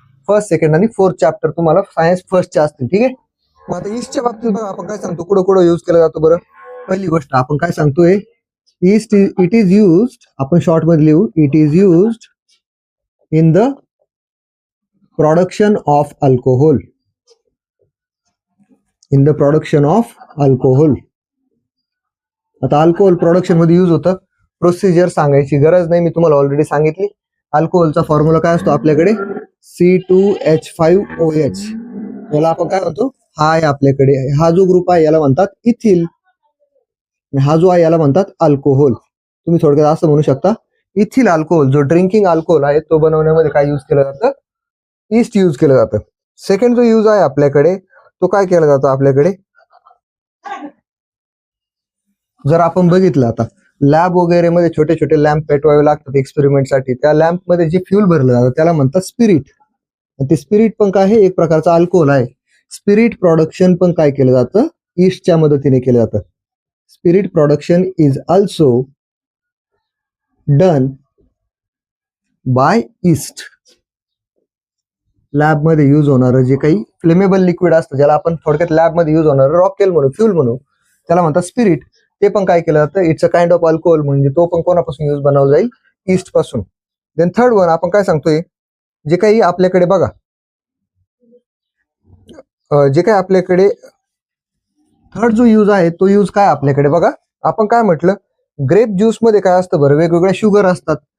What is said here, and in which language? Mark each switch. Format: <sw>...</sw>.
<mr>First, second आणि fourth chapter तुम्हाला science फर्स्टचे असतील. ठीक आहे. मग आता ईस्टच्या बाबतीत बघा आपण काय सांगतो, कुठं कुठं युज केला जातो बरं. पहिली गोष्ट आपण काय सांगतोय,</mr> <en>yeast it is used,</en> <mr>आपण शॉर्ट मध्ये लिहू,</mr> <en>It is used in the production of alcohol. In the production of alcohol.</en> <mr>आता अल्कोहोल प्रोडक्शन मध्ये युज होतं. प्रोसिजर सांगायची गरज नाही, मी तुम्हाला ऑलरेडी सांगितली. अल्कोहोलचा फॉर्म्युला काय असतो आपल्याकडे, C2H5OH. याला आपण काय म्हणतो, हा आहे आपल्याकडे, हा जो ग्रुप आहे याला म्हणतात इथिल, हा जो आहे याला म्हणतात अल्कोहोल. तुम्ही थोडक्यात असं म्हणू शकता, इथिल अल्कोहोल जो ड्रिंकिंग अल्कोहोल आहे तो बनवण्यामध्ये काय यूज केलं जातं, ईस्ट यूज केलं जातं. सेकंड जो यूज आहे आपल्याकडे तो काय केला जातो आपल्याकडे, जर आपण बघितलं आता लॅब वगैरे मध्ये छोटे छोटे लॅम्प पेटवावे लागतात एक्सपेरिमेंटसाठी, त्या लॅम्प मध्ये जे फ्यूल भरलं जातं त्याला म्हणतात स्पिरिट. ते स्पिरिट पण काय आहे, एक प्रकारचा अल्कोहोल आहे. स्पिरिट प्रोडक्शन पण काय केलं जातं, ईस्टच्या मदतीने केलं जातं.</mr> <en>Spirit production is also done by yeast.</en> <mr>Lab मध्ये युज होणारं जे काही फ्लेमेबल लिक्विड असतं, ज्याला आपण थोडक्यात लॅब मध्ये युज होणारं रॉकेल म्हणू, फ्यूल म्हणू, त्याला म्हणतात स्पिरिट. ते पण काय केलं जातं,</mr> <en>it's a kind of alcohol,</en> <mr>म्हणजे तो पण कोणापासून युज बनवला जाईल, ईस्ट पासून. देन थर्ड वन आपण काय सांगतोय, जे काही आपल्याकडे बघा, जे काही आपल्याकडे थर्ड जो यूज आहे तो यूज काय आपल्याकडे बघा, आपण काय म्हटलं, ग्रेप ज्यूस मध्ये काय असतं बरं, वेगवेगळ्या शुगर असतात.</mr>